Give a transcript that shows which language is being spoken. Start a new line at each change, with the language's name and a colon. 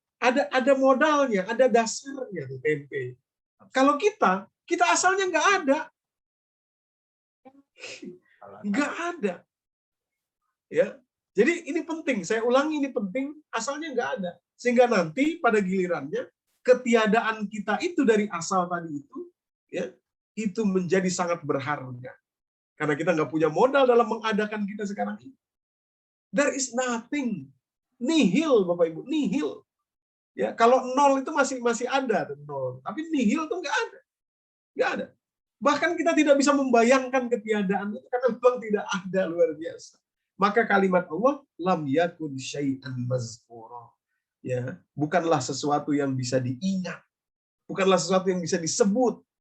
Indonesian: Ada modalnya, ada dasarnya tuh tempe. Kalau kita asalnya nggak ada, ya. Jadi ini penting, saya ulangi ini penting, asalnya nggak ada. Sehingga nanti pada gilirannya ketiadaan kita itu dari asal tadi itu, ya, itu menjadi sangat berharga. Karena kita nggak punya modal dalam mengadakan kita sekarang ini.
English: There is nothing, nihil, Bapak Ibu, nihil.
Indonesian: Ya, kalau nol itu masih ada nol, tapi nihil itu nggak ada. Bahkan kita tidak bisa membayangkan ketiadaan itu karena memang tidak ada, luar biasa. Maka kalimat Allah,
Arabic: lam yakun syai'an mazkura.
Indonesian: Ya, bukanlah sesuatu yang bisa diingat, bukanlah sesuatu yang bisa disebut.